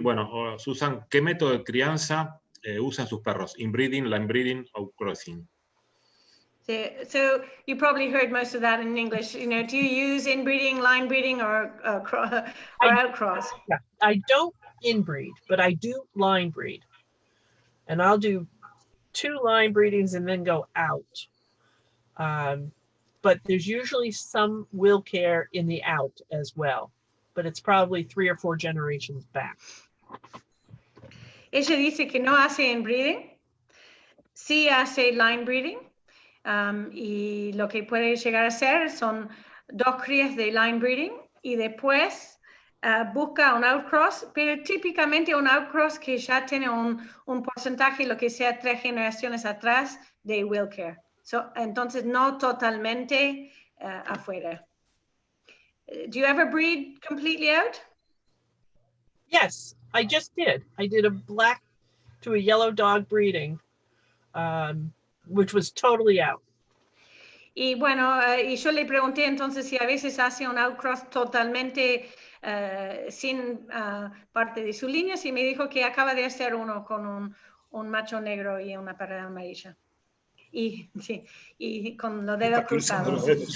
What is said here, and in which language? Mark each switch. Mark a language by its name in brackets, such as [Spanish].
[Spanish] Bueno, Susan, ¿qué método de crianza usan sus perros? [English] Inbreeding, line breeding o crossing? So you probably heard most of that in English. You know, do you use inbreeding, line breeding, or outcross? Yeah, I don't inbreed, but I do line breed, and I'll do 2 line breedings and then go out. but there's usually some Willcare in the out as well, but it's probably 3 or 4 generations back. [Spanish] Ella dice que no hace inbreeding, sí hace line breeding, y lo que puede llegar a hacer son 2 crías de line breeding y después busca un outcross, pero típicamente un outcross que ya tiene un porcentaje, lo que sea 3 generaciones atrás de Willcare. Entonces no totalmente afuera. [English] Do you ever breed completely out? Yes, I just did. I did a black to a yellow dog breeding, which was totally out. [Spanish] Y bueno, y yo le pregunté entonces si a veces hace un outcross totalmente sin parte de su línea, y me dijo que acaba de hacer uno con un macho negro y una perra amarilla. Y, sí, y con los dedos cruzados.